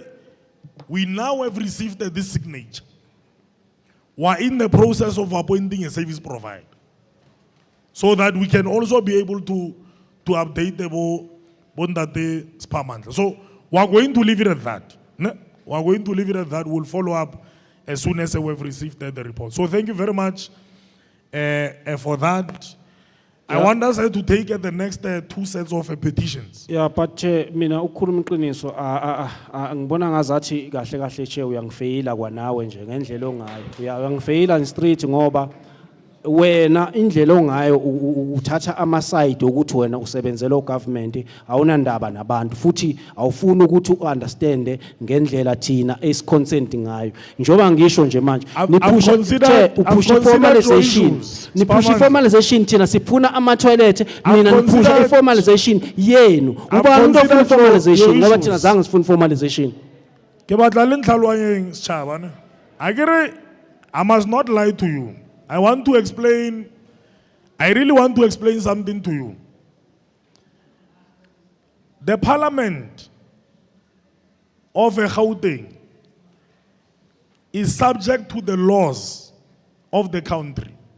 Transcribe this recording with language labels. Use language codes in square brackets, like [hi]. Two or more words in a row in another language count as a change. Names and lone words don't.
[en] We now have received this signature. We're in the process of appointing a service provider, so that we can also be able to update the Bondate Spamandla. So we're going to leave it at that. We're going to leave it at that. We'll follow up as soon as we've received the report. So thank you very much for that. I want us to take the next 2 sets of petitions. Yeah, but [zu] mina ukukhuluma iqiniso ngibona ngazathi kahle kahle che uyangifeyila kwanawe nje ngendlela ongayo. Uyangifeyila [en] in street [zu] ngoba wena indlela ongayo uthatha ama side ukuthi wena usebenzela ugovernment awunandaba nabantu futhi awufuni ukuthi uunderstand ngendlela thina esiconsent ngayo njoba ngisho nje manje niphusha formalization thina sifuna ama toilet mina niphusha formalization yenu uba umuntu ofuna formalization ngoba thina zange sifuna formalization [st] ke batla le ntlhalwanyeng sechaba ne akere [en] I must not lie to you. I really want to explain something to you. The parliament of Gauteng is subject to the laws of the country.